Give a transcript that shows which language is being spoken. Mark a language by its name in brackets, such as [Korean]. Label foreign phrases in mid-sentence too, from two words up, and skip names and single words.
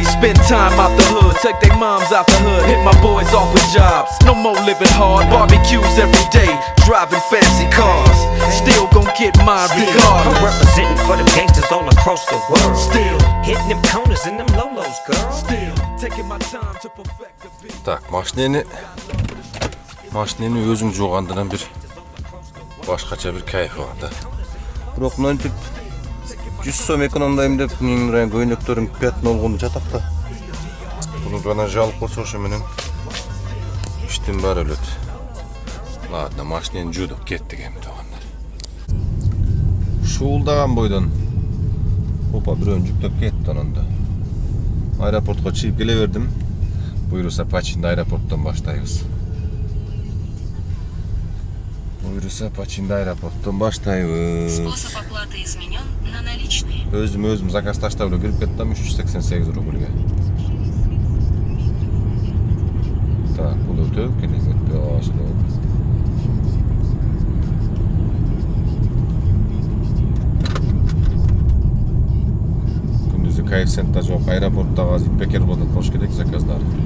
[English] Spend time out the hood, take their moms out the hood. Hit my boys off with jobs, no more living hard. Barbecues every day, driving fancy cars. Still gon' get mine I'm regardless. representing for them gangsters all across the world. Still, Hitting them corners and them lolos, girl. still taking my time to perfect the beat. [Kyrgyz] Так, машинени өзүң жуугандан бир башкача бир кайфы бар да. Бирок мынтип 100 сом экономдайм деп менин район көйнөктөрүм пятно болгону жатат да. Буну гана жалып койсо ошо менен иштин баары өлөт. Ладно, машинени жуудук, кеттик эми туугандар. Шуулдаган бойдон опа бирөөнү жүктөп кетти анан да. Аэропортко чыгып келе бердим. Буйруса Пачинди аэропорттон баштайбыз. [Russian] Способ оплаты изменен на наличные. [Kyrgyz] Өзүм заказ таштап эле кирип кеттим 388 рубльге. Так, бул өтө келеңетпей каласың. Күндүзү коэффициент жок, аэропорттагы азыр бекер болот болуш керек заказдар.